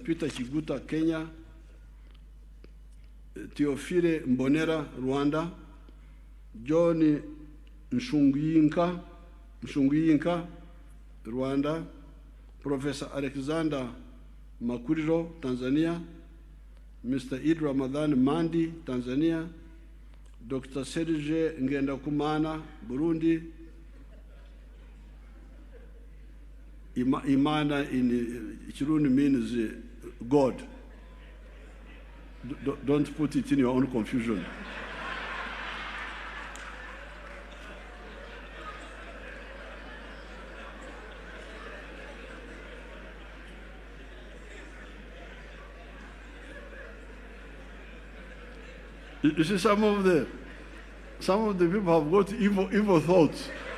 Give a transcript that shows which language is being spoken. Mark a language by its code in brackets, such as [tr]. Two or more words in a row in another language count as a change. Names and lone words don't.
[en] Peter Kiguta, Kenya, Theophile Mbonera, Rwanda, John Nshunguyinka, Rwanda, Professor Alexander Makuriro, Tanzania, Mr. Eid Ramadan Mandi, Tanzania, Dr. Serge Ngendakumana, Burundi. Imana in Kirundi means God. Don't put it in your own confusion. You see, some of the people have got evil thoughts.